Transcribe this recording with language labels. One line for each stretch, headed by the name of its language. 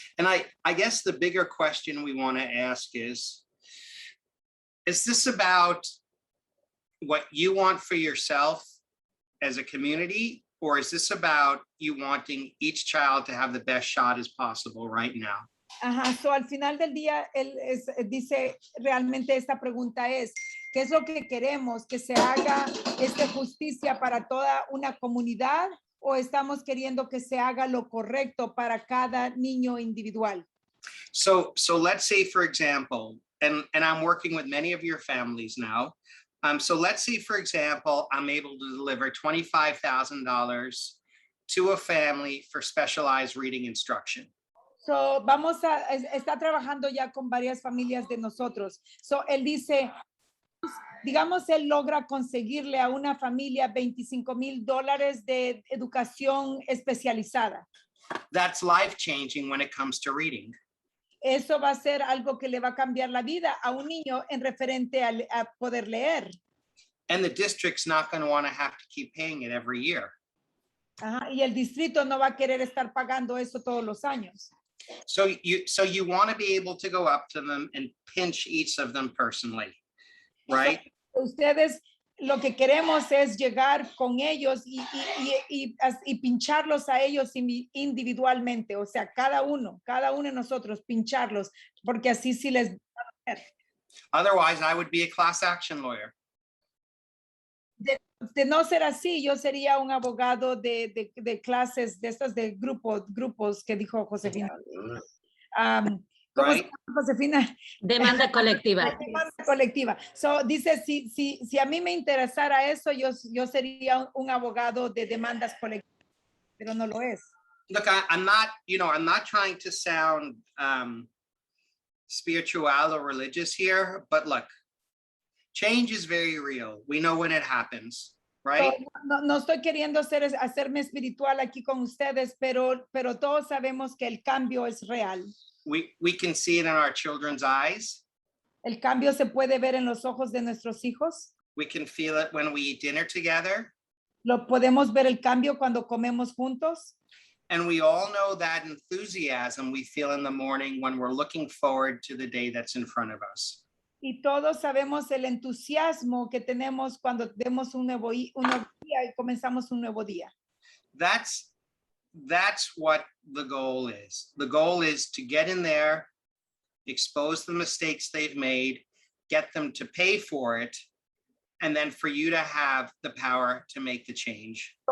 English: And I guess the bigger question we want to ask is this about what you want for yourself as a community, or is this about you wanting each child to have the best shot as possible right now?
Spanish: Ajá, so al final del día, él dice realmente esta pregunta es, ¿qué es lo que queremos? ¿Que se haga justicia para toda una comunidad, o estamos queriendo que se haga lo correcto para cada niño individual?
English: So let's say, for example, and I'm working with many of your families now. So let's say, for example, I'm able to deliver $25,000 to a family for specialized reading instruction.
Spanish: So está trabajando ya con varias familias de nosotros. So él dice, digamos, él logra conseguirle a una familia $25,000 de educación especializada.
English: That's life-changing when it comes to reading.
Spanish: Eso va a ser algo que le va a cambiar la vida a un niño en referente a poder leer.
English: And the district's not going to want to have to keep paying it every year.
Spanish: Ajá, y el distrito no va a querer estar pagando eso todos los años.
English: So you want to be able to go up to them and pinch each of them personally, right?
Spanish: Ustedes, lo que queremos es llegar con ellos y pincharlos a ellos individualmente, o sea, cada uno de nosotros pincharlos, porque así sí les va a ver.
English: Otherwise, I would be a class action lawyer.
Spanish: De no ser así, yo sería un abogado de clases, de estas de grupos que dijo Josefina. ¿Cómo se
English: Right?
Spanish: llama, Josefina? Demanda colectiva. Demanda colectiva. So, dice, si a mí me interesara eso, yo sería un abogado de demandas colectivas, pero no lo es.
English: Look, I'm not trying to sound spiritual or religious here, but look, change is very real. We know when it happens, right?
Spanish: So, no estoy queriendo hacerme espiritual aquí con ustedes, pero todos sabemos que el cambio es real.
English: We can see it in our children's eyes.
Spanish: El cambio se puede ver en los ojos de nuestros hijos.
English: We can feel it when we eat dinner together.
Spanish: Lo podemos ver el cambio cuando comemos juntos.
English: And we all know that enthusiasm we feel in the morning when we're looking forward to the day that's in front of us.
Spanish: Y todos sabemos el entusiasmo que tenemos cuando vemos un nuevo día y comenzamos un nuevo día.
English: That's what the goal is. The goal is to get in there, expose the mistakes they've made, get them to pay for it, and then for you to have the power to make the change.